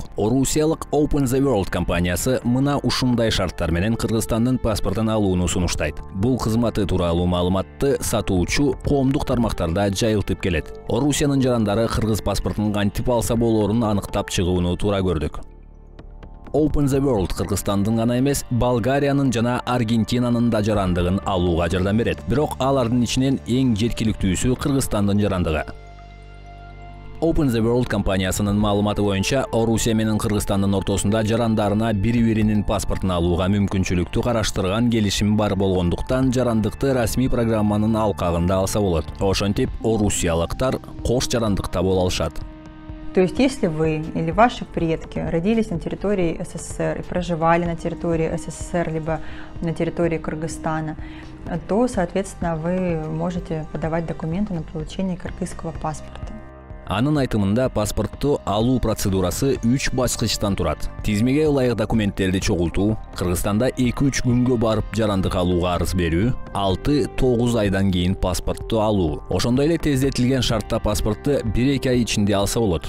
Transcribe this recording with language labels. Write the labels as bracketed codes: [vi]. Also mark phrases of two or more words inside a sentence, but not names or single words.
[ky] Орусиялык Open the World компаниясы мына ушундай шарттар менен Кыргызстандын паспортун алууну сунуштайт. Бул кызматы тууралуу маалыматты сатуучу коомдук тармактарда жайылтып келет. Орусиянын жарандары кыргыз паспортун кантип алса болоорун аныктап чыгууну туура көрдүк. Open the World Кыргызстандын гана эмес, Болгариянын жана Аргентинанын да жарандыгын алууга жардам берет. Бирок алардын ичинен эң жеткиликтүүсү Кыргызстандын жарандыгы. Open the World компаниясынын маалыматы боюнча, Орусия менен Кыргызстандын ортосунда жарандарына бири-биринин паспортун алууга мүмкүнчүлүктү караштырган келишим бар болгондуктан жарандыкты расмий программанын алкагында алса болот. Ошентип, орусиялыктар кош жарандыкта боло алышат. [ru] То есть, если вы или ваши предки родились на территории СССР и проживали на территории СССР, либо на территории Кыргызстана, то, соответственно, вы можете подавать документы на получение кыргызского паспорта. [ky] Анын айтымында паспортту алуу процедурасы 3 баскычтан турат. Тизмеге ылайык документтерди чогултуу, Кыргызстанда 2-3 күнгө барып жарандык алууга арыз берүү, 6-9 айдан кийин паспортту алуу. Ошондой эле тездетилген шартта паспортты 1-2 ай ичинде алса болот.